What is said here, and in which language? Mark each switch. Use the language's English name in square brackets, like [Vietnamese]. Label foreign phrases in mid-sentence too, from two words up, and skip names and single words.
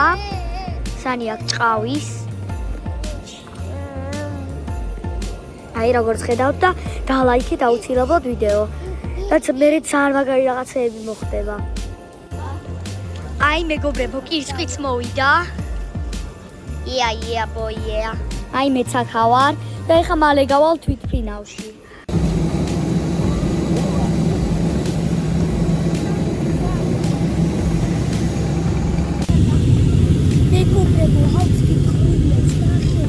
[Georgian] სანი აქ ჭყავის. აი როგორც ხედავთ და დალაიქეთ აუცილებლად ვიდეო. რაც მერე ძალიან მაგარი რაღაცეები მოხდება. აი მეგობრებო, კირსხვიც მოვიდა. [English] Yeah, boy, yeah. [Georgian] აი მეც აქ ვარ და ეხლა მალე გავალ თვითმფრინავში. მეგობრებო, ჰაუს გიქრულია, ნახეთ.